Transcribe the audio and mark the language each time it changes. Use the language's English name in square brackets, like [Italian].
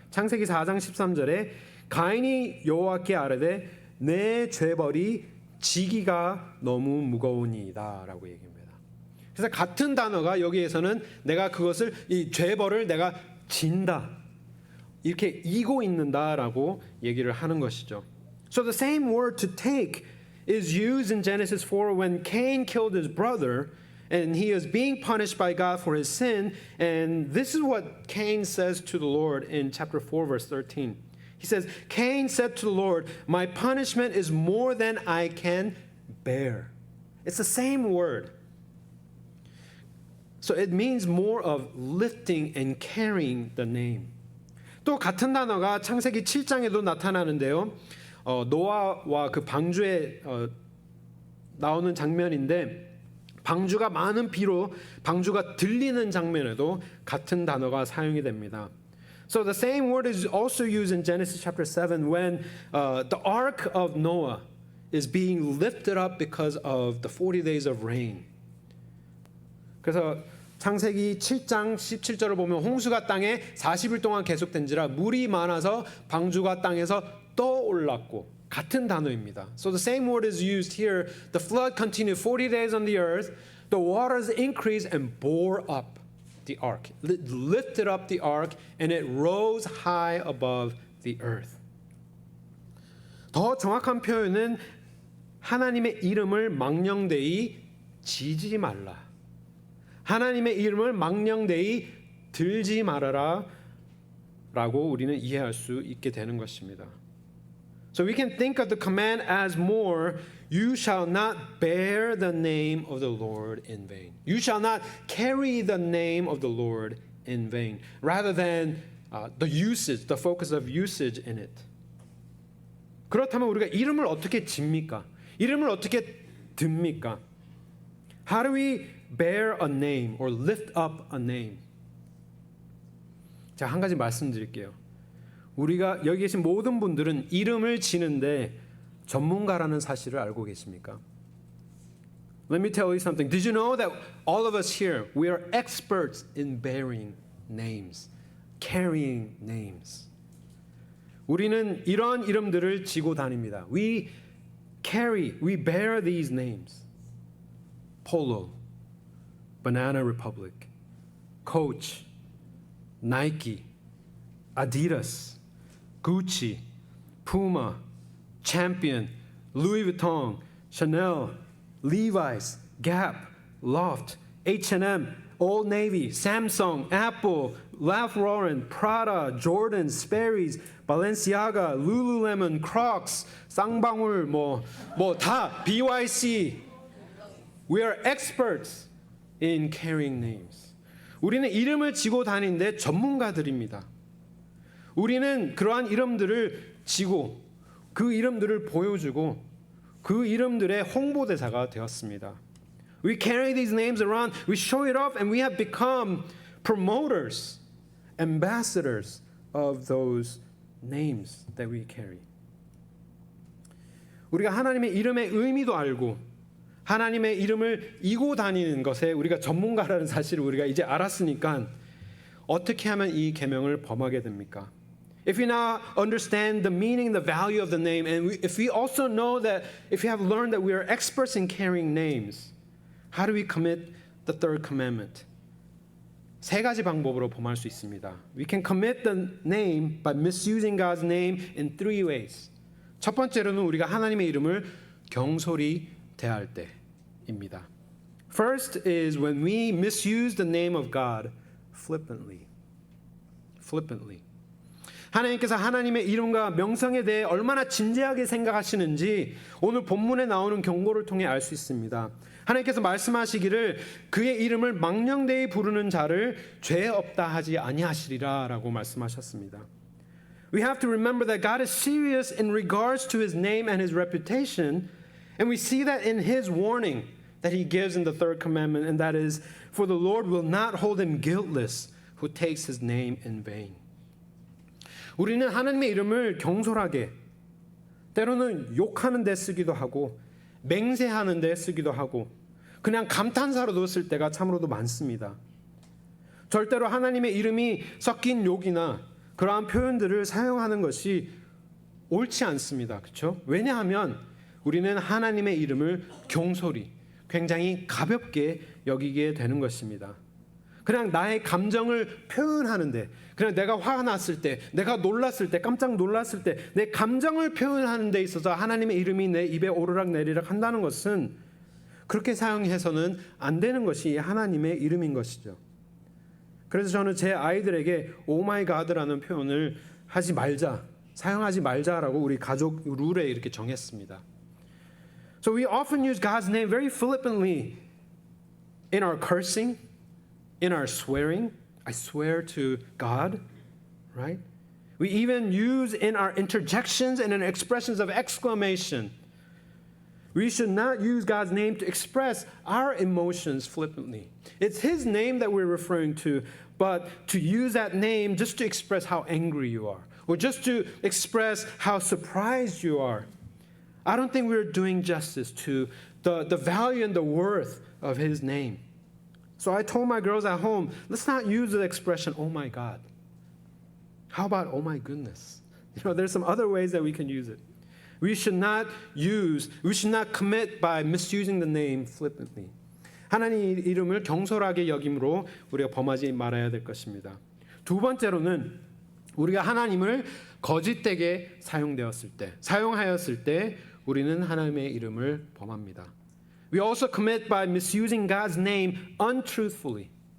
[Korean] 창세기 4장 13절에 가인이 여호와께 아뢰되 내 죄벌이 지기가 너무 무거우니이다 라고 얘기합니다. 그래서 같은 단어가 여기에서는 내가 그것을 이 죄벌을 내가 진다 이렇게 이고 있는다라고 얘기를 하는 것이죠. [English] So the same word to take is used in Genesis 4 when Cain killed his brother and he is being punished by God for his sin. And this is what Cain says to the Lord in chapter 4 verse 13. He says, Cain said to the Lord, my punishment is more than I can bear. It's the same word. So it means more of lifting and carrying the name. [Korean] 또 같은 단어가 창세기 7장에도 나타나는데요. 노아와 그 방주에 나오는 장면인데 방주가 많은 비로 방주가 들리는 장면에도 같은 단어가 사용이 됩니다. [English] So the same word is also used in Genesis chapter 7 when the ark of Noah is being lifted up because of the 40 days of rain. [Korean] 그래서 창세기 7장 17절을 보면 홍수가 땅에 40일 동안 계속된지라 물이 많아서 방주가 땅에서 떠올랐고 같은 단어입니다. [English] So the same word is used here. The flood continued 40 days on the earth. The waters increased and bore up the ark. Lifted up the ark and it rose high above the earth. [Korean] 더 정확한 표현은 하나님의 이름을 망령되이 지지 말라. 하나님의 이름을 망령되이 들지 말아라 라고 우리는 이해할 수 있게 되는 것입니다. [English] So we can think of the command as more, you shall not bear the name of the Lord in vain. You shall not carry the name of the Lord in vain. Rather than the usage, the focus of usage in it. [Korean] 그렇다면 우리가 이름을 어떻게 집니까? 이름을 어떻게 듭니까? [English] How do we bear a name or lift up a name? [Korean] 자, 한 가지 말씀드릴게요. 우리가 여기 계신 모든 분들은 이름을 지는데 전문가라는 사실을 알고 계십니까? [English] Let me tell you something. Did you know that all of us here, we are experts in bearing names, carrying names. [Korean] 우리는 이런 이름들을 지고 다닙니다. [English] We bear these names. Polo, Banana Republic, Coach, Nike, Adidas, Gucci, Puma, Champion, Louis Vuitton, Chanel, Levi's, Gap, Loft, H&M, Old Navy, Samsung, Apple, Ralph Lauren, Prada, Jordan, Sperry's, Balenciaga, Lululemon, Crocs, 쌍방울 다 BYC. We are experts in carrying names. [Korean] 우리는 이름을 지고 다니는데 전문가들입니다. 우리는 그러한 이름들을 지고 그 이름들을 보여주고 그 이름들의 홍보대사가 되었습니다. [English] We carry these names around, we show it off, and we have become promoters, ambassadors of those names that we carry. [Korean] 우리가 하나님의 이름의 의미도 알고 하나님의 이름을 이고 다니는 것에 우리가 전문가라는 사실을 우리가 이제 알았으니까 어떻게 하면 이 계명을 범하게 됩니까? [English] If we now understand the meaning, the value of the name, and if we also know that, if we have learned that we are experts in carrying names, how do we commit the third commandment? [Korean] 세 가지 방법으로 범할 수 있습니다. [English] We can commit the name by misusing God's name in three ways. [Korean] 첫 번째로는 우리가 하나님의 이름을 경솔히 대할 때입니다. [English] First is when we misuse the name of God flippantly. [Korean] 하나님께서 하나님의 이름과 명성에 대해 얼마나 진지하게 생각하시는지 오늘 본문에 나오는 경고를 통해 알 수 있습니다. 하나님께서 말씀하시기를 그의 이름을 망령되이 부르는 자를 죄 없다 하지 아니하시리라 라고 말씀하셨습니다. [English] We have to remember that God is serious in regards to his name and his reputation, and we see that in his warning that he gives in the third commandment, and that is, for the Lord will not hold him guiltless who takes his name in vain. [Korean] 우리는 하나님의 이름을 경솔하게 때로는 욕하는 데 쓰기도 하고 맹세하는 데 쓰기도 하고 그냥 감탄사로도 쓸 때가 참으로도 많습니다. 절대로 하나님의 이름이 섞인 욕이나 그러한 표현들을 사용하는 것이 옳지 않습니다. 그렇죠? 왜냐하면 우리는 하나님의 이름을 경솔히 굉장히 가볍게 여기게 되는 것입니다. 그냥 나의 감정을 표현하는데 그냥 내가 화가 났을 때 내가 놀랐을 때 깜짝 놀랐을 때 내 감정을 표현하는 데 있어서 하나님의 이름이 내 입에 오르락 내리락 한다는 것은 그렇게 사용해서는 안 되는 것이 하나님의 이름인 것이죠. 그래서 저는 제 아이들에게 오마이 가드라는 표현을 하지 말자, 사용하지 말자라고 우리 가족 룰에 이렇게 정했습니다. [English] So we often use God's name very flippantly in our cursing, in our swearing. I swear to God, right? We even use in our interjections and in expressions of exclamation. We should not use God's name to express our emotions flippantly. It's his name that we're referring to, but to use that name just to express how angry you are, or just to express how surprised you are, I don't think we're doing justice to the value and the worth of his name. So I told my girls at home, let's not use the expression, oh my God. How about, oh my goodness? There's some other ways that we can use it. We should not commit by misusing the name flippantly. [Korean] 하나님 이름을 경솔하게 여김으로 우리가 범하지 말아야 될 것입니다. 두 번째로는 우리가 하나님을 거짓되게 사용하였을 때 우리는 하나님의 이름을 범합니다. [English] We also commit by misusing God's name untruthfully.